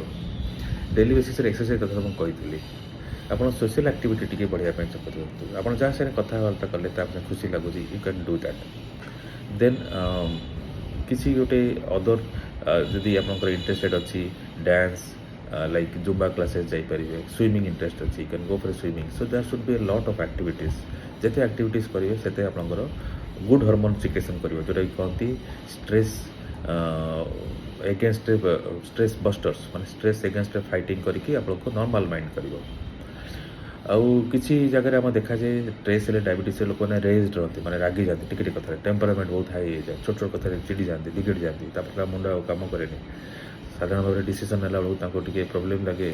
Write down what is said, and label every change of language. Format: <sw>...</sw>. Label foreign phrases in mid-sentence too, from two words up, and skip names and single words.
<en>daily basisରେ exercise</en> <or>କଥା ମୁଁ କହିଥିଲି। ଆପଣ</or> <en>social activity</en> <or>ଟିକେ ବଢ଼ିବା ପାଇଁ ଚେଷ୍ଟା କରନ୍ତୁ। ଆପଣ ଯାହା ସାଙ୍ଗରେ କଥାବାର୍ତ୍ତା କଲେ ତା ପାଇଁ ଖୁସି ଲାଗୁଛି</or> <en>you can do that. ଦେନ୍</en> <or>କିଛି ଗୋଟେ</or> <en>ଅଦର</en> <or>ଯଦି ଆପଣଙ୍କର</or> <en>ଇଣ୍ଟରେଷ୍ଟେଡ୍ ଅଛି ଡ୍ୟାନ୍ସ like Zumba classes ଯାଇପାରିବେ, swimming interest ଅଛି you can go for swimming, so there should be a lot of activities।</en> <or>ଯେତେ ଆକ୍ଟିଭିଟିସ୍ କରିବେ ସେତେ ଆପଣଙ୍କର</or> <en>good hormone secretion</en> <or>କରିବ ଯେଉଁଟାକି କହନ୍ତି</or> <en>stress against stress busters,</en> <or>ମାନେ</or> <en>stress againstରେ fighting</en> <or>କରିକି ଆପଣଙ୍କୁ</or> <en>normal mind</en> <or>କରିବ। ଆଉ କିଛି ଜାଗାରେ ଆମେ ଦେଖାଯାଏ ଷ୍ଟ୍ରେସ୍ ହେଲେ ଡାଇବେଟିସ୍ରେ ଲୋକମାନେ ରେଜ୍ଡ ରହନ୍ତି, ମାନେ ରାଗି ଯାଆନ୍ତି ଟିକେ ଟିକେ କଥାରେ, ଟେମ୍ପରାମେଣ୍ଟ ବହୁତ ହାଇ ହେଇଯାଏ, ଛୋଟ ଛୋଟ କଥାରେ ଚିଡ଼ି ଯାଆନ୍ତି, ବିଗିଡ଼ି ଯାଆନ୍ତି, ତାପରେ ତା ମୁଣ୍ଡ ଆଉ କାମ କରେନି, ସାଧାରଣ ଭାବରେ ଡିସିସନ୍ ନେଲା ବେଳକୁ ତାଙ୍କୁ ଟିକେ ପ୍ରୋବ୍ଲେମ୍ ଲାଗେ।</or>